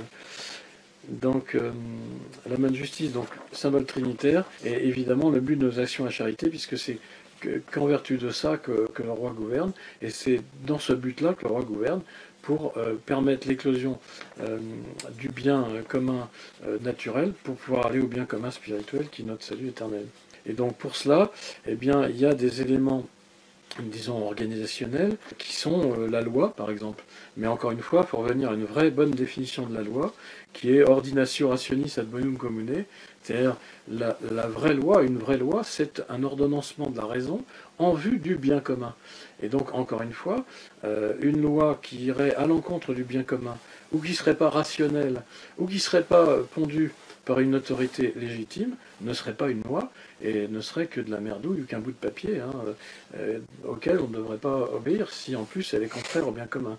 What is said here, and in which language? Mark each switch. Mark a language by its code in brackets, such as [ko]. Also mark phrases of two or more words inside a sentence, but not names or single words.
[fr] Donc la main de justice, donc symbole trinitaire, et évidemment le but de nos actions à charité, puisque c'est qu'en vertu de ça que le roi gouverne, et c'est dans ce but-là que le roi gouverne, pour permettre l'éclosion du bien commun naturel, pour pouvoir aller au bien commun spirituel qui est notre salut éternel. Et donc pour cela, eh bien, il y a des éléments, disons, organisationnels, qui sont la loi, par exemple. Mais encore une fois, il faut revenir à une vraie bonne définition de la loi, qui est [la] ordinatio rationis ad bonum commune, [fr] c'est-à-dire la vraie loi, une vraie loi, c'est un ordonnancement de la raison en vue du bien commun. Et donc, encore une fois, une loi qui irait à l'encontre du bien commun, ou qui ne serait pas rationnelle, ou qui ne serait pas pondue par une autorité légitime, ne serait pas une loi, et ne serait que de la merdouille ou qu'un bout de papier, hein, auquel on ne devrait pas obéir si en plus elle est contraire au bien commun.